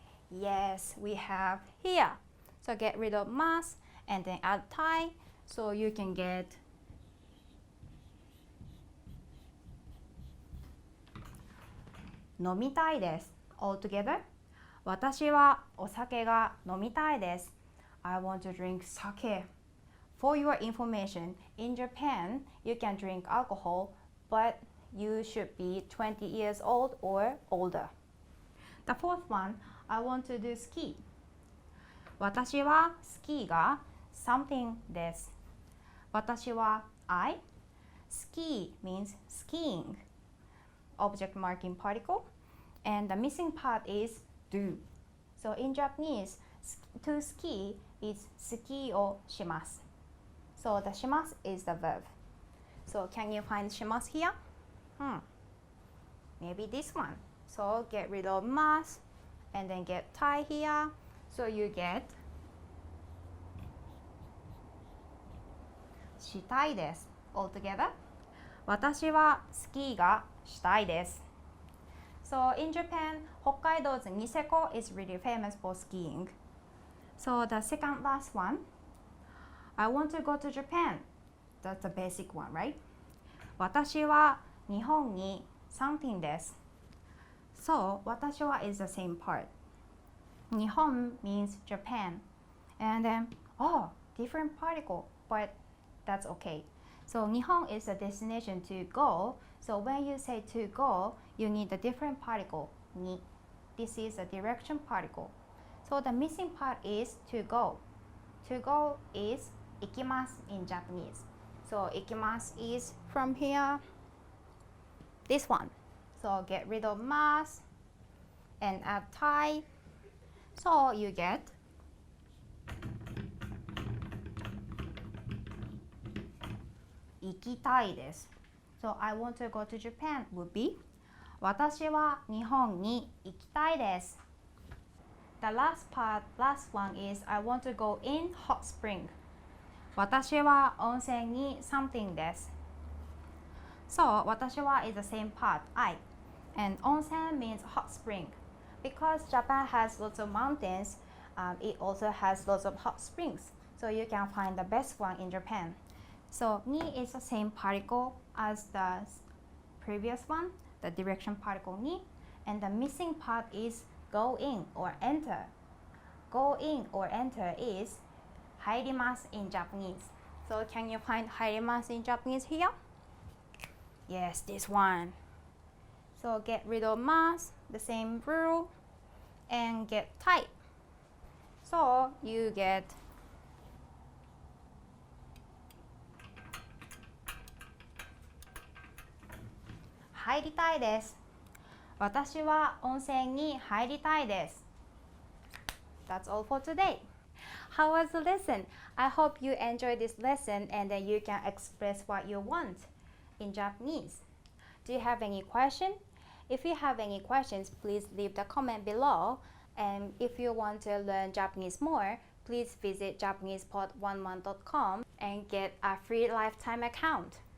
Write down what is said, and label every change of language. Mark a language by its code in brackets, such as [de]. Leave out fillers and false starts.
[en] Yes, we have here. So get rid of mas and then add たい so you can get 飲みたいです Altogether, [ja] 私はお酒が飲みたいです [en] I want to drink sake. For your information, in Japan, you can drink alcohol, but you should be 20 years old or older. The fourth one, I want to do ski. [ja] 私はスキーが something です。 [en] 私は I. Ski means skiing. Object marking particle. And the missing part is do. So in Japanese, to ski is [ja] スキーをします。 [en] So the します is the verb. So can you find します here? Maybe this one. So get rid of mas and then get tie here. So you get したいです。 Altogether. [ja] 私はスキーがしたいです。 [en] So in Japan, Hokkaido's Niseko is really famous for skiing. So the second last one, I want to go to Japan. That's the basic one, right? [ja] 私は日本に something です。 [en] So 私は is the same part. 日本 means Japan. And then, different particle, but that's okay. So 日本 is a destination to go. So when you say to go, you need a different particle, に. This is a direction particle. So the missing part is to go. To go is 行きます in Japanese. So 行きます is from here, this one. So get rid of mas and add tai. So you get 行きたいです。 So I want to go to Japan would be [ja] 私は日本に行きたいです。 [en] The last one is I want to go in hot spring. [ja] 私は温泉に something です。 [en] So 私は is the same part, I. And 温泉 means hot spring. Because Japan has lots of mountains, it also has lots of hot springs. So you can find the best one in Japan. So ni is the same particle as the previous one, the direction particle ni, and the missing part is go in or enter. Go in or enter is 入ります in Japanese. So can you find 入ります in Japanese here? Yes, this one. So get rid of mas, the same rule, and get type. So you get 入りたいです。 [ja] 私は温泉に入りたいです。 [en] That's all for today. How was the lesson? I hope you enjoyed this lesson and that you can express what you want in Japanese. Do you have any question? If you have any questions, please leave the comment below. And if you want to learn Japanese more, please visit JapanesePod11.com and get a free lifetime account.